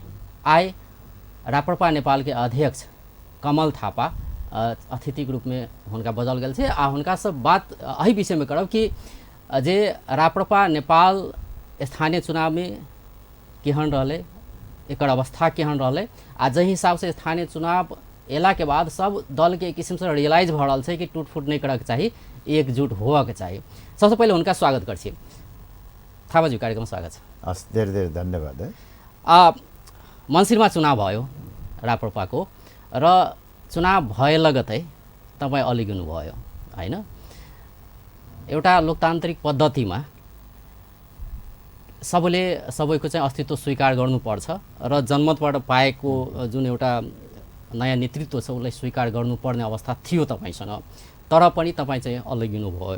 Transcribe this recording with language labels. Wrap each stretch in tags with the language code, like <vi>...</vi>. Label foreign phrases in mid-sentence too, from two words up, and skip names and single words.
<mai>आइ राप्रपा नेपाल के अध्यक्ष कमल थापा अतिथि के रूप में हुनका बजल गेल छै आ हुनका सब बात एहि विषय में करब कि जे राप्रपा नेपाल स्थानीय चुनाव में केहन रहले, एकर अवस्था केहन रहले आ जहि हिसाब से स्थानीय चुनाव एला के बाद सब दल के एक किस्म से रियलाइज भ रहल छै कि टूट-फूट नहीं करक चाही, एकजुट होवक चाही। सबसे पहले हुनका स्वागत कर छी।</mai> <ne>थापाजी कार्यक्रम स्वागत छ। हस्, धेरै धेरै धन्यवाद है। मन्सिरमा चुनाव भयो राप्रपाको र चुनाव भए लगतै तपाईँ अलिगिनु भयो हैन। एउटा लोकतान्त्रिक पद्धतिमा सबैले सबैको चाहिँ अस्तित्व स्वीकार गर्नुपर्छ र जनमतबाट पाएको जुन एउटा नयाँ नेतृत्व छ उसलाई स्वीकार गर्नुपर्ने अवस्था थियो तपाईसँग, तर पनि तपाईँ चाहिँ अलिगिनु भयो।</ne>